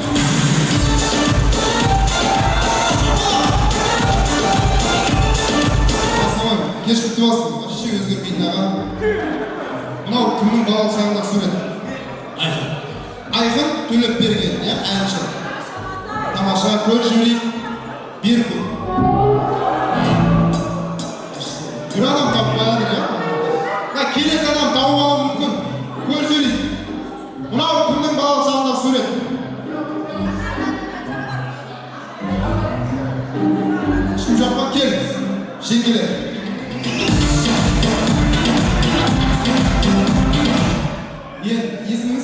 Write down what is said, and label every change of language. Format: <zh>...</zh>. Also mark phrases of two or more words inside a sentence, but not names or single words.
<kk>Кеш құтты болсын, вообще өзгермейтін аға. Мынау кімнің балалық шағындағы сурет? Айқын Төлепберген, әнші. Тамаша, көріп жіберейік. Bir kun. Bir adam tapmayadır ya. Келесі адам тауып алуы мүмкін. Көріп жіберейік. Мынау кімнің балалық шағындағы сурет? Ешкім жоқ па? Келіңіз. Жеңгелер. Есіміңіз?</kk>